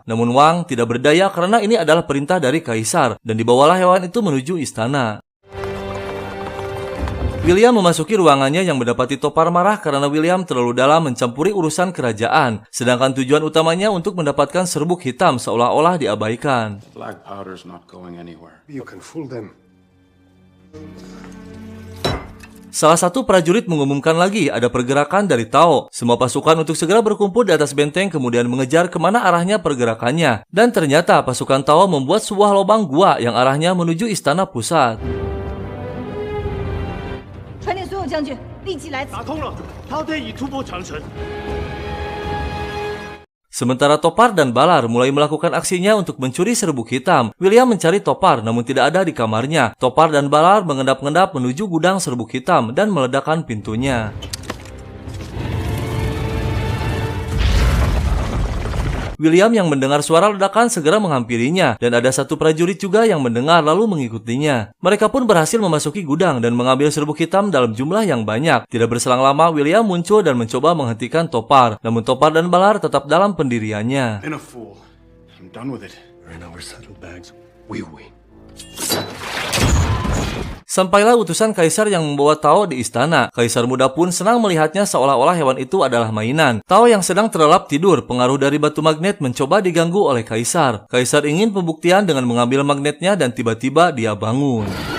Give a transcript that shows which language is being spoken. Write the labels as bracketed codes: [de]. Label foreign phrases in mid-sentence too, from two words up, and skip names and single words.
[id] Namun Wang tidak berdaya karena ini adalah perintah dari kaisar dan dibawalah hewan itu menuju istana. William memasuki ruangannya yang mendapati Topar marah karena William terlalu dalam mencampuri urusan kerajaan. Sedangkan tujuan utamanya untuk mendapatkan serbuk hitam seolah-olah diabaikan. [en] Black powder's not going anywhere. You can fool them. [id] Salah satu prajurit mengumumkan lagi ada pergerakan dari Tao. Semua pasukan untuk segera berkumpul di atas benteng kemudian mengejar kemana arahnya pergerakannya. Dan ternyata pasukan Tao membuat sebuah lubang gua yang arahnya menuju istana pusat. [zh] 传令所有将军立即来此。打通了，陶队已突破长城。 [id] Sementara Topar dan Balar mulai melakukan aksinya untuk mencuri serbuk hitam. William mencari Topar namun tidak ada di kamarnya. Topar dan Balar mengendap-endap menuju gudang serbuk hitam dan meledakkan pintunya. William yang mendengar suara ledakan segera menghampirinya, dan ada satu prajurit juga yang mendengar lalu mengikutinya. Mereka pun berhasil memasuki gudang dan mengambil serbuk hitam dalam jumlah yang banyak. Tidak berselang lama, William muncul dan mencoba menghentikan Topar. Namun Topar dan Balar tetap dalam pendiriannya. [en] Been a fool. I'm done with it. We're in our saddlebags. We win. [id] Sampailah utusan kaisar yang membawa Tao di istana. Kaisar muda pun senang melihatnya seolah-olah hewan itu adalah mainan. Tao yang sedang terlelap tidur, pengaruh dari batu magnet mencoba diganggu oleh kaisar. Kaisar ingin pembuktian dengan mengambil magnetnya dan tiba-tiba dia bangun.